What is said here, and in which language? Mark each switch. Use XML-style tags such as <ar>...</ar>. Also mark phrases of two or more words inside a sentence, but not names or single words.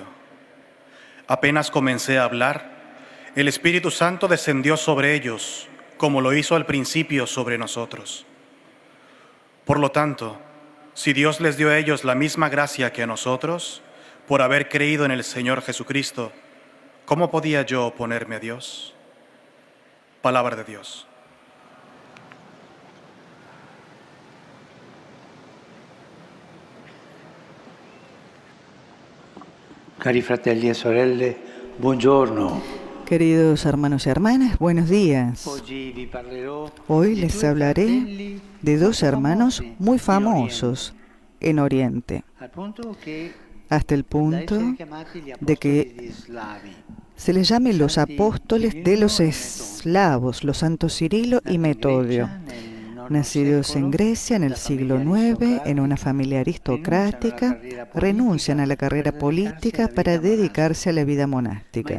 <es>Apenas comencé a hablar, el Espíritu Santo descendió sobre ellos, como lo hizo al principio sobre nosotros. Por lo tanto, si Dios les dio a ellos la misma gracia que a nosotros, por haber creído en el Señor Jesucristo, ¿cómo podía yo oponerme a Dios? Palabra de Dios.</es> <it>Cari fratelli e sorelle, buongiorno.</it> <es>Queridos hermanos y hermanas, buenos días.</es> <it>Oggi vi parlerò</it> <es>Hoy</es> <it>di</it> <es>les</es> <it>due</it> <es>hablaré</es> <it>fratelli</it> <es>de dos</es> <it>molto</it> <es>hermanos</es> <it>famosi</it> <es>muy</es> <it>in</it> <es>famosos en Oriente,</es> <it>Oriente, al punto che</it> <es>hasta el</es> <it>da</it> <es>punto</es> <it>essere chiamati gli</it> <es>de que</es> <it>apostoli di Slavi.</it> <es>se les llame los</es> <it>Santi apóstoles de Cirilo</it> <es>los</es> <it>e</it> <es>eslavos, los santos Cirilo y</es> <it>Nati in</it> <es>Metodio,</es> <it>Grecia nel IX</it> <es>nacidos en</es> <it>secolo,</it> <es>Grecia en el</es> <it>da</it> <es>siglo</es> <it>famiglie</it> <es>IX, en una familia aristocrática, renuncian a la carrera política para dedicarse a la vida monástica.</es>